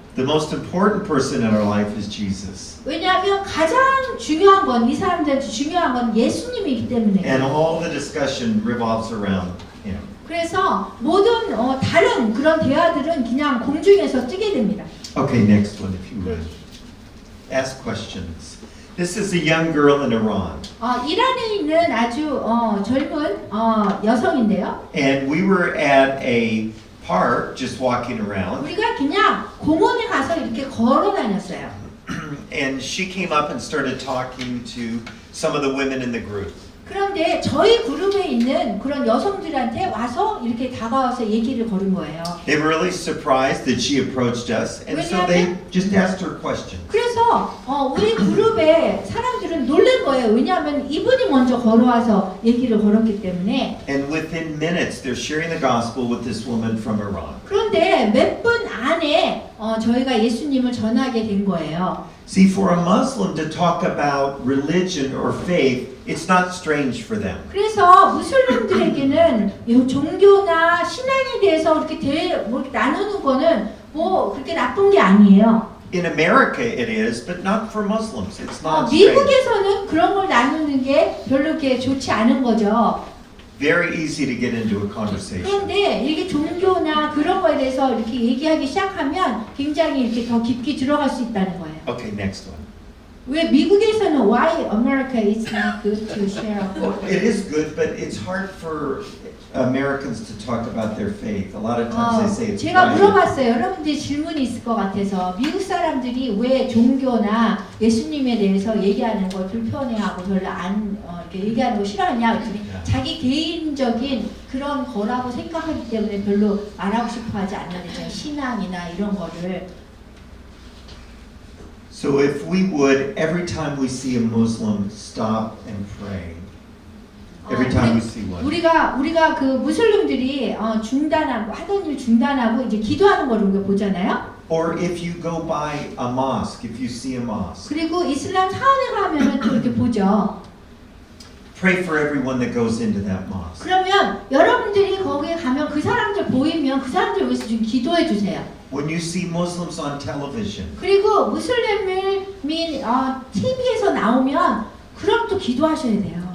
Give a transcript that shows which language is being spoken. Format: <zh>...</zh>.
<en>The most important person in our life is Jesus.</en> <ko>왜냐하면 가장 중요한 건 이 사람들한테 중요한 건 예수님이기 때문에.</ko> <en>And all the discussion revolves around him.</en> <ko>그래서 모든 다른 그런 대화들은 그냥 공중에서 뜨게 됩니다.</ko> <en>Okay, next one if you would. Ask questions. This is a young girl in Iran.</en> <ko>이란에 있는 아주 젊은 여성인데요.</ko> <en>And we were at a park just walking around.</en> <ko>우리가 그냥 공원에 가서 이렇게 걸어 다녔어요.</ko> <en>And she came up and started talking to some of the women in the group.</en> <ko>그런데 저희 그룹에 있는 그런 여성들한테 와서 이렇게 다가와서 얘기를 걸은 거예요.</ko> <en>They were really surprised that she approached us, and so they just asked her questions.</en> <ko>그래서 우리 그룹의 사람들은 놀란 거예요. 왜냐하면 이분이 먼저 걸어와서 얘기를 걸었기 때문에.</ko> <en>And within minutes, they're sharing the gospel with this woman from Iran.</en> <ko>그런데 몇 분 안에 저희가 예수님을 전하게 된 거예요.</ko> <en>See, for a Muslim to talk about religion or faith, it's not strange for them.</en> <ko>그래서 무슬림들에게는 이 종교나 신앙에 대해서 이렇게 나누는 거는 뭐 그렇게 나쁜 게 아니에요.</ko> <en>In America, it is, but not for Muslims. It's not strange.</en> <ko>미국에서는 그런 걸 나누는 게 별로 이렇게 좋지 않은 거죠.</ko> <en>Very easy to get into a conversation.</en> <ko>그런데 이렇게 종교나 그런 거에 대해서 이렇게 얘기하기 시작하면 굉장히 이렇게 더 깊게 들어갈 수 있다는 거예요.</ko> <en>Okay, next one.</en> <ko>왜 미국에서는</ko> <en>why America is not good to share? It is good, but it's hard for Americans to talk about their faith. A lot of times they say it's</en> <ko>제가</ko> <en>private.</en> <ko>물어봤어요. 여러분들 질문이 있을 것 같아서 미국 사람들이 왜 종교나 예수님에 대해서 얘기하는 걸 불편해하고 별로 안 이렇게 얘기하는 거 싫어하냐? 그랬더니 자기 개인적인 그런 거라고 생각하기 때문에 별로 말하고 싶어하지 않는데 신앙이나 이런 거를.</ko> <en>So if we would, every time we see a Muslim, stop and pray. Every time we see one.</en> <ko>우리가 그 무슬림들이 중단하고 하던 일 중단하고 이제 기도하는 걸 우리가 보잖아요.</ko> <en>Or if you go by a mosque, if you see a mosque,</en> <ko>그리고 이슬람 사원에 가면은 또 이렇게 보죠.</ko> <en>pray for everyone that goes into that mosque.</en> <ko>그러면 여러분들이 거기에 가면 그 사람들 보이면 그 사람들 위해서 좀 기도해 주세요.</ko> <en>When you see Muslims on television,</en> <ko>그리고 무슬림이 TV에서 나오면 그럼 또 기도하셔야 돼요.</ko>